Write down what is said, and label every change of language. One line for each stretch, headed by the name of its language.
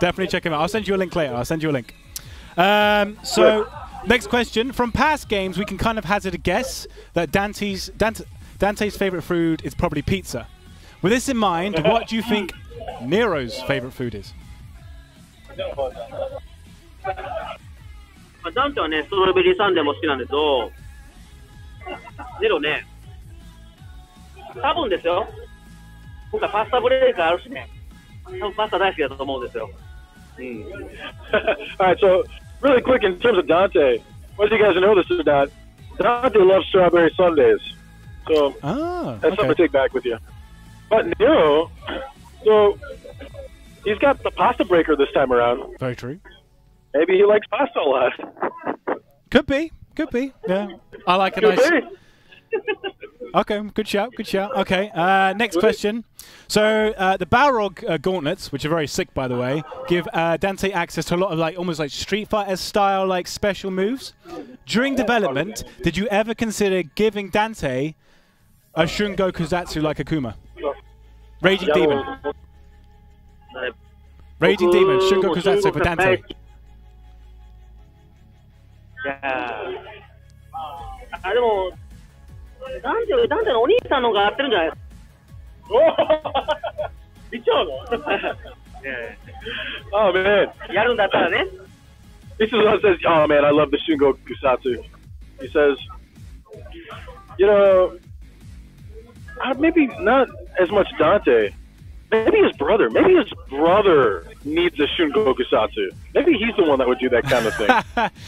English: Definitely check him out. I'll send you a link later. So next question. From past games, we can kind of hazard a guess that Dante's favorite food is probably pizza. With this in mind, what do you think Nero's favorite food is?
Japanese: ダンテはね、ストロベリーサンデーも好きなんですけど、ネロね、多分ですよ、今回パスタブレイクあるしね、多分パスタ大好きだと思うんですよ。
English: All right, so really quick in terms of Dante, whether you guys know this or not, Dante loves strawberry sundaes. So that's something to take back with you. But Nero, so he's got the pasta breaker this time around. Very true. Maybe he likes pasta a lot. Could be. Yeah. I like a nice. Okay, good shout. Okay, next question. So the Balrog gauntlets, which are very sick, by the way, give Dante access to a lot of like almost like Street Fighter style like special moves. During development, did you ever consider giving Dante a Shungo Kusatsu like Akuma? Raging Demon. Raging Demon, Shungo Kusatsu for Dante.
Japanese: いやでもダンテのお兄さんの方が合ってるんじゃないですか。言っちゃうの
English: ？Oh man.
Japanese: やるんだったらね。
English: This is what says, oh man, I love the Shungo Kusatsu. He says, you know, maybe not as much Dante. Maybe his brother. Maybe his brother needs a Shungo Kusatsu. Maybe he's the one that would do that kind of thing.